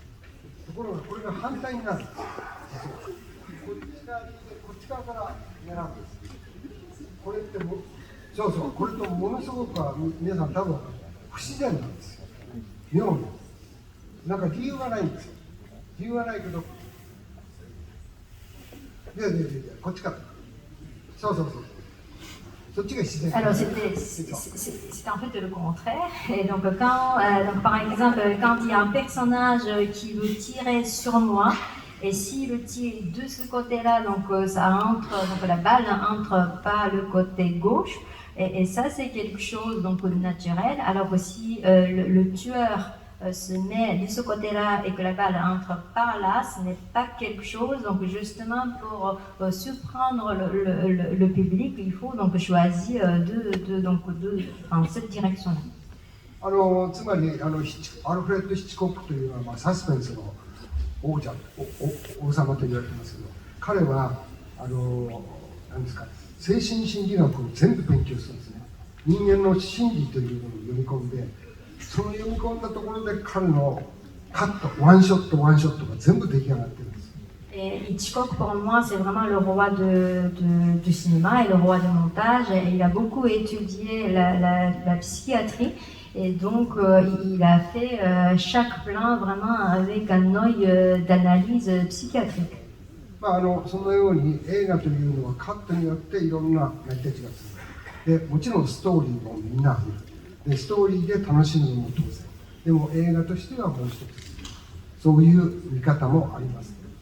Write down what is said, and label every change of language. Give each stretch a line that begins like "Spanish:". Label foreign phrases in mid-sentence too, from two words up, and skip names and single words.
Japanese: ところがこれが反対になるんです。こっち側から狙うんです。これってこれとものすごく皆さん多分不自然なんですよ。妙に。なんか理由がないんですよ。理由はないけど、こっちから。そう。
French: Alors c'est en fait le contraire. Et donc par exemple, quand il y a un personnage qui veut tirer sur moi, et s'il tire de ce côté-là, donc la balle entre par le côté gauche, et ça c'est quelque chose donc naturel. Alors que si le tueur se met de ce côté-là et que la balle entre par là, ce n'est pas quelque chose. Donc justement pour surprendre le public, il faut donc choisir dans cette direction-là.
Japanese: つまりアルフレッド・ヒッチコックというのは、サスペンスの王様と言われてますけど、彼は何ですか、精神心理学を全部勉強するんですね。人間の心理というのを読み込んで、その読み込んだところで彼のカット、ワンショットが全部出来上がってるんです。
French: Hitchcock, pour moi, c'est vraiment le roi du cinéma et le roi du montage. Et il a beaucoup étudié la psychiatrie. Et donc, il a fait chaque plan vraiment avec un œil d'analyse psychiatrique.
Japanese: そのように映画というのはカットによっていろんな成り立ちがする。で、もちろんストーリーもみんな見る。で、ストーリーで楽しむのも当然。でも映画としてはもう一つ、そういう見方もあります。